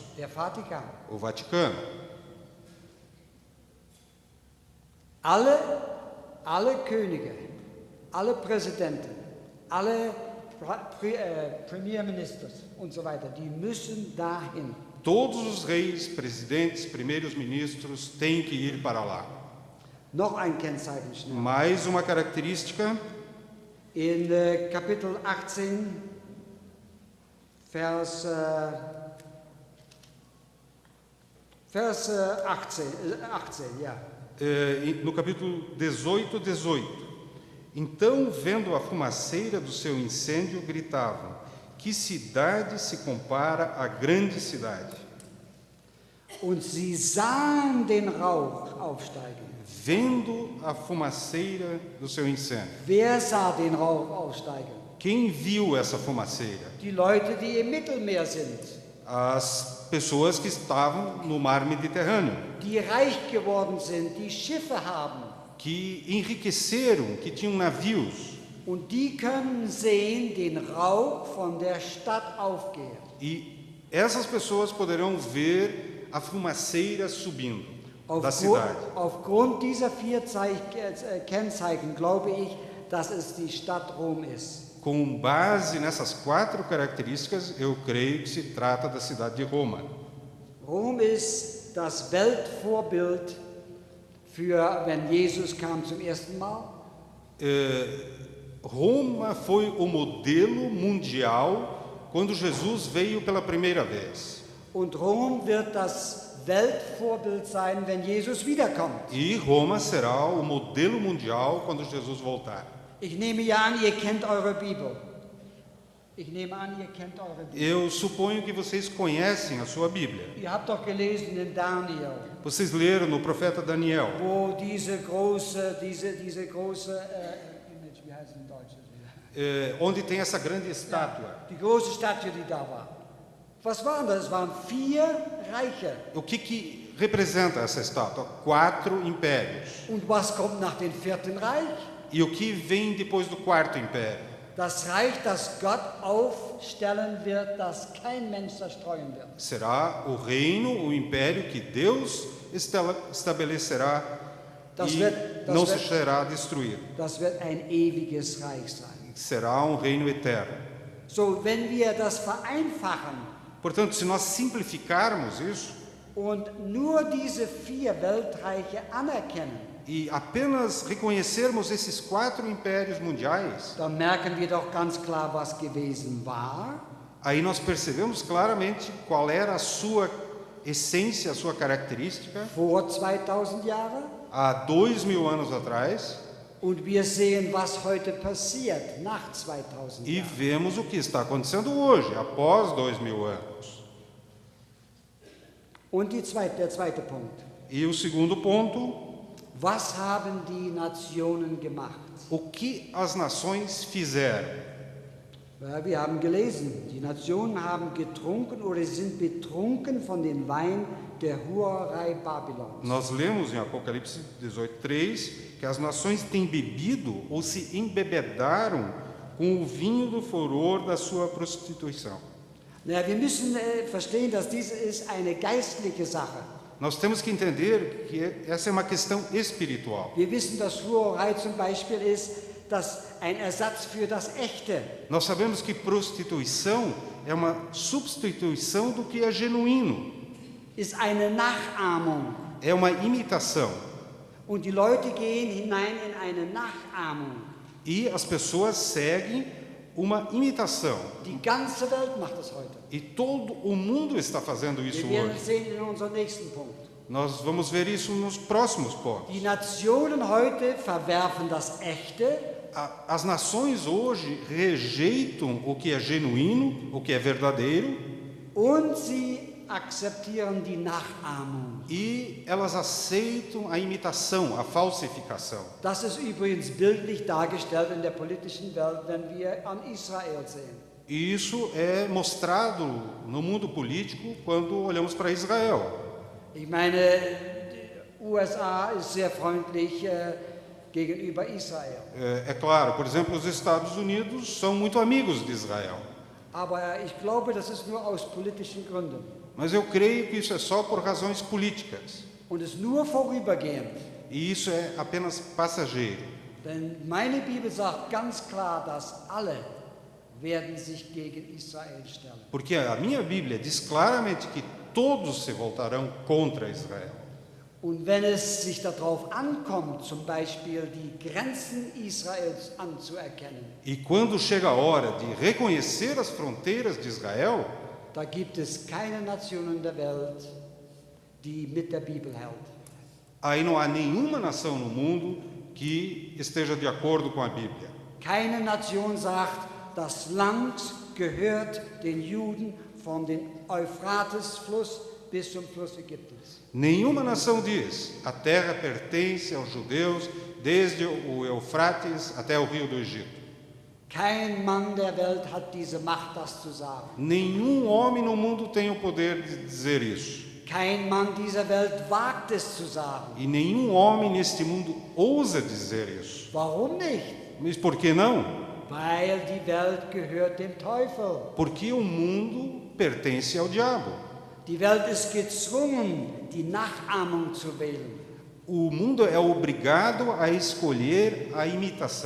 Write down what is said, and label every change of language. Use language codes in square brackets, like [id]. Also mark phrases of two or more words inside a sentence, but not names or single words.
[de] Der Vatikan. [pt] O Vaticano. [de] Alle Könige, alle Präsidenten, alle Premierministers und so weiter, die müssen dahin. [pt] Todos os reis, presidentes, primeiros ministros têm que ir para lá. [de] Noch ein Kennzeichen schnell. [pt] Mais uma característica. [de] In Kapitel 18, Vers 18, ja. [pt] No capítulo 18, 18. Então, vendo a fumaceira do seu incêndio, gritavam: que cidade se compara à grande cidade? [de] Und sie sahen den Rauch aufsteigen. [pt] Vendo a fumaceira do seu incêndio. [de] Wer sah den Rauch aufsteigen? [pt] Quem viu essa fumaceira? [de] Die Leute, die im Mittelmeer sind. [pt] As pessoas que estavam no mar Mediterrâneo. [de] Die reich geworden sind, die Schiffe haben. [pt] Que enriqueceram, que tinham navios. [de] Und die können sehen den Rauch von der Stadt aufgehen. [pt] E essas pessoas poderão ver a fumaceira subindo da cidade. [de] Aufgrund dieser 4 Kennzeichen glaube ich, dass es die Stadt Rom ist. [pt] Com base nessas 4 características, eu creio que se trata da cidade de Roma. [de] Rom ist das Weltvorbild für, wenn Jesus kam zum ersten Mal. [pt] Roma foi o modelo mundial quando Jesus veio pela primeira vez. [de] Und Rom wird das Weltvorbild sein, wenn Jesus wiederkommt. [pt] E Roma será o modelo mundial quando Jesus voltar. [de] Ich nehme ja an, ihr kennt eure Bibel. Ich nehme an, ihr kennt eure Bibel. [pt] Eu suponho que vocês conhecem a sua Bíblia. [de] Ihr habt doch gelesen in Daniel, [pt] Vocês leram no profeta Daniel, [de] wo diese große Image, wie heißt es in Deutsch? [pt] onde tem essa grande estátua. [de] Die große Statue, die da war. Was waren das? Es waren 4 Reiche. [pt] O que representa essa estátua? 4 impérios. [de] Und was kommt nach dem 4. Reich? [pt] E o que vem depois do 4º império? [de] Das Reich, das Gott aufstellen wird, das kein Mensch zerstreuen wird. [pt] Será o reino, o império que Deus estabelecerá e não será destruído. [de] Das wird ein ewiges Reich sein. [pt] Será um reino eterno. [de] So, wenn wir das vereinfachen, [pt] Portanto, se nós simplificarmos isso [de] und nur diese 4 Weltreiche anerkennen, [pt] e apenas reconhecermos esses 4 impérios mundiais, [de] dann merken wir doch ganz klar, was gewesen war. [pt] aí nós percebemos claramente qual era a sua essência, a sua característica [de] Vor 2000 Jahren. [pt] há 2000 anos atrás, [de] Und wir sehen, was heute passiert nach 2000 [pt] e [de] Jahren. [pt] vemos o que está acontecendo hoje, após 2000 anos. [de] Und der zweite Punkt. [pt] E o segundo ponto: [de] Was haben die Nationen gemacht? [pt] o que as nações fizeram? [de] Ja, wir haben gelesen, die Nationen haben getrunken oder sind betrunken von dem Wein der Hurerei Babylons. [pt] Nós lemos em Apocalipse 18:3 que as nações têm bebido ou se embebedaram com o vinho do furor da sua prostituição. [de] Na, wir müssen verstehen, dass dies ist eine geistliche Sache. [pt] Nós temos que entender que essa é uma questão espiritual. [de] Wir wissen, dass Schwurerei zum Beispiel ist, dass ein Ersatz für das Echte. [pt] Nós sabemos que prostituição é uma substituição do que é genuíno, [de] Ist eine Nachahmung. [pt] é uma imitação. [de] Und die Leute gehen hinein in eine Nachahmung. [pt] E as pessoas seguem uma imitação. [de] Die ganze Welt macht das heute. [pt] E todo o mundo está fazendo isso [de] Wir werden [pt] hoje. [de] es sehen in unserem nächsten Punkt. [pt] Nós vamos ver isso nos próximos pontos. [de] Die Nationen heute verwerfen das Echte [pt] As nações hoje rejeitam o que é genuíno, o que é verdadeiro, [de] und sie akzeptieren die Nachahmung. [pt] e elas aceitam a imitação, a falsificação. [de] Das ist übrigens bildlich dargestellt in der politischen Welt, wenn wir an Israel sehen. [pt] E isso é mostrado no mundo político quando olhamos para Israel. [de] Ich meine, die USA ist sehr freundlich gegenüber Israel. [pt] É claro, por exemplo, os Estados Unidos são muito amigos de Israel. [de] Aber ich glaube, das ist nur aus politischen Gründen [pt] Mas eu creio que isso é só por razões políticas. [de] und ist nur vorübergehend. [pt] E isso é apenas passageiro. [de] Denn meine Bibel sagt ganz klar, dass alle werden sich gegen Israel stellen. [pt] Porque a minha Bíblia diz claramente que todos se voltarão contra Israel. [de] Und wenn es sich darauf ankommt, zum Beispiel die Grenzen Israels anzuerkennen, [pt] E quando chega a hora de reconhecer as fronteiras de Israel, [de] da gibt es keine Nation in der Welt, die mit der Bibel hält. [pt] aí não há nenhuma nação no mundo que esteja de acordo com a Bíblia. [de] Keine Nation sagt, das Land gehört den Juden von dem Euphratesfluss bis zum Fluss Ägyptens. [pt] Nenhuma nação diz: a terra pertence aos judeus desde o Eufrates até o rio do Egito. [de] Kein Mann der Welt hat diese Macht, das zu sagen. [pt] Nenhum homem no mundo tem o poder de dizer isso. [de] Kein Mann dieser Welt wagt es zu sagen. [pt] E nenhum homem neste mundo ousa dizer isso. [de] Warum nicht? [pt] Mas por que não? [de] Weil die Welt gehört dem Teufel. [pt] Porque o mundo pertence ao diabo. [de] Die Welt ist gezwungen, die Nachahmung zu wählen. [pt] O mundo é obrigado a escolher a imitação.